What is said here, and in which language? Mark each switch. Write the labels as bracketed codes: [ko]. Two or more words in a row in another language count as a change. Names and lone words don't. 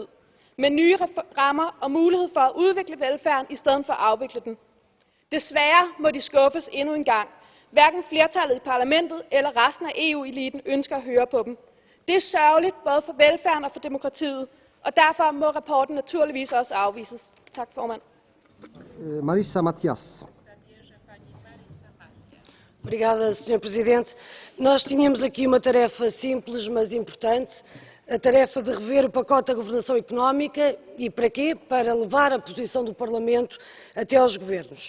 [da] Med nye rammer og mulighed for at udvikle velfærden i stedet for at afvikle den. Desværre må de skuffes endnu en gang. Hverken flertallet i parlamentet eller resten af EU-eliten ønsker at høre på dem. Det er sørgeligt både for velfærden og for demokratiet, og derfor må rapporten naturligvis også afvises. Tak, formand. Marisa Matias. [pt] Obrigada, Sr. Presidente. Nós tínhamos aqui uma tarefa simples, mas importante, a tarefa de rever o pacote da governação económica. E para quê? Para levar a posição do Parlamento até aos governos.